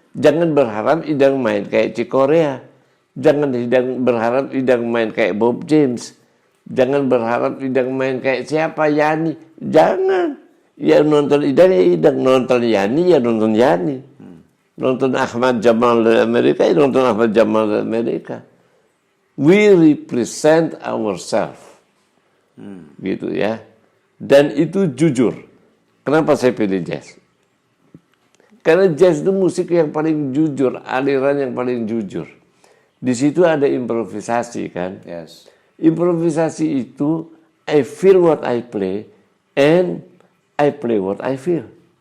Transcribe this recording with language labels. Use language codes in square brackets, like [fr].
[id] Jangan berharap Idang main kayak Cikorea. Jangan berharap Idang main kayak Bob James. Jangan berharap Idang main kayak siapa, Yani. Jangan. Ya nonton Idang ya Idang. Nonton Yani ya nonton Yani. Nonton Ahmad Jamal dari Amerika ya nonton Ahmad Jamal dari Amerika. [en] We represent ourselves. [id] Gitu ya. Dan itu jujur. Kenapa saya pilih jazz? Karena jazz itu musik yang paling jujur, aliran yang paling jujur. Di situ ada improvisasi kan. [en] Yes. [id] Improvisasi itu [en] I feel what I play and I play what I feel.